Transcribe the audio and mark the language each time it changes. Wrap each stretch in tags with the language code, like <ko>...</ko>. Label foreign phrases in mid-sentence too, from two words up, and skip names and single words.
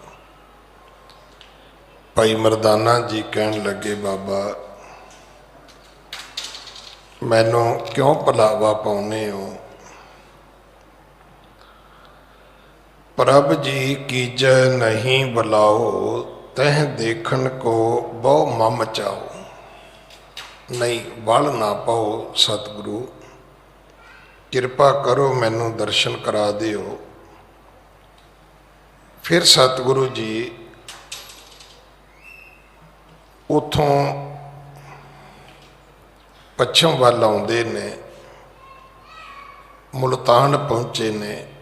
<pa>ਭਾਈ ਮਰਦਾਨਾ ਜੀ ਕਹਿਣ ਲੱਗੇ ਬਾਬਾ ਮੈਨੂੰ ਕਿਉਂ ਭੁਲਾਵਾ ਪਾਉਣੇ ਹੋ। ਪ੍ਰਭ ਜੀ ਕੀਜੈ ਨਹੀਂ ਬੁਲਾਓ, ਤਹ ਦੇਖਨ ਕੋ ਬਹੁ ਮਮ ਚਾਓ। ਨਹੀਂ ਵਲ ਨਾ ਪਾਓ, ਸਤਿਗੁਰੂ ਕਿਰਪਾ ਕਰੋ ਮੈਨੂੰ ਦਰਸ਼ਨ ਕਰਾ ਦਿਓ। ਫਿਰ ਸਤਿਗੁਰੂ ਜੀ ਉੱਥੋਂ ਪੱਛਮ ਵੱਲ ਆਉਂਦੇ ਨੇ, ਮੁਲਤਾਨ ਪਹੁੰਚੇ ਨੇ।</pa>